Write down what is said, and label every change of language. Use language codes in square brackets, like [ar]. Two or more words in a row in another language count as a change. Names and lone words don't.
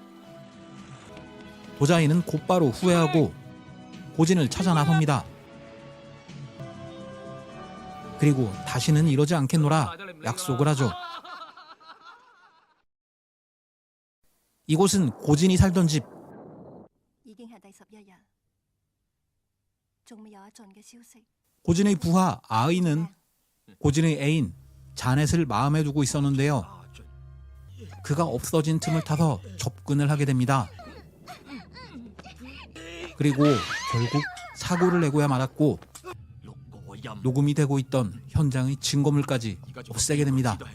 [ko] 도자이는 곧바로 후회하고 고진을 찾아 나섭니다. 그리고 다시는 이러지 않겠노라 약속을 하죠. 이곳은 고진이 살던 집. [yue] 已經係第11日，仲未有阿俊嘅消息。 [ko] 고진의 부하 아이는 고진의 애인 자넷을 마음에 두고 있었는데요. 그가 없어진 틈을 타서 접근을 하게 됩니다. 그리고 결국 사고를 내고야 말았고 녹음이 되고 있던 현장의 증거물까지 없애게 됩니다.